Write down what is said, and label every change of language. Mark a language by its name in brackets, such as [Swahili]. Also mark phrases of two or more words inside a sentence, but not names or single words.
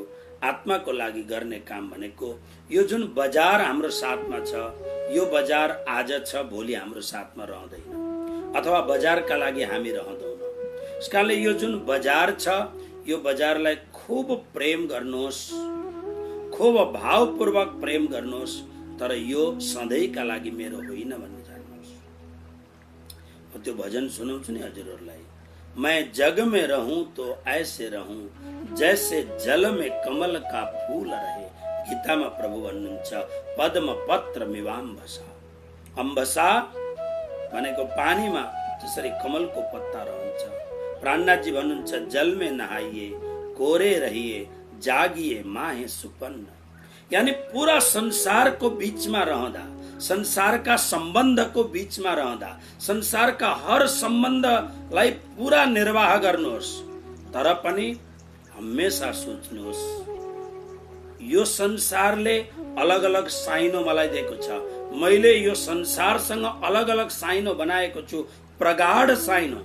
[Nepali] आत्माको लागि गर्ने काम भनेको यो जुन बजार हाम्रो साथमा छ, यो बजार आज छ भोलि हाम्रो साथमा रहँदैन, अथवा बजारका लागि हामी रहँदैनौँ। यसकारणले यो जुन बजार छ, यो बजारलाई खूब प्रेम गर्नुहोस्, खूब भावपूर्वक प्रेम गर्नुहोस्, तर यो सधैँका लागि मेरो होइन भन्ने जान्नुहोस्। म त्यो भजन सुनाउँछु नि हजुरहरूलाई। [Hindi] मैं जग में रहूं तो ऐसे रहूं जैसे जल में कमल का फूल रहे। [Nepali] गीतामा प्रभु भन्नुहुन्छ [Sanskrit] पद्म पत्र मिवाम्भसा। [Nepali] अम्भसा भनेको पानीमा जसरी कमलको पत्ता रहन्छ। प्राणनाथजी भन्नुहुन्छ [Hindi] जल में नहाइए, कोरे रहिए, जागिए माहे सुपन्न। [Nepali] यानी पूरा संसारको बीचमा रहँदा, संसारका सम्बन्धको बीचमा रहँदा, संसारका हर सम्बन्धलाई पूरा निर्वाह गर्नुहोस्, तर पनि हमेशा सोच्नुहोस् यो संसारले अलग अलग साइनो मलाई दिएको छ, मैले यो संसारसँग अलग अलग साइनो बनाएको छु, प्रगाढ साइनो।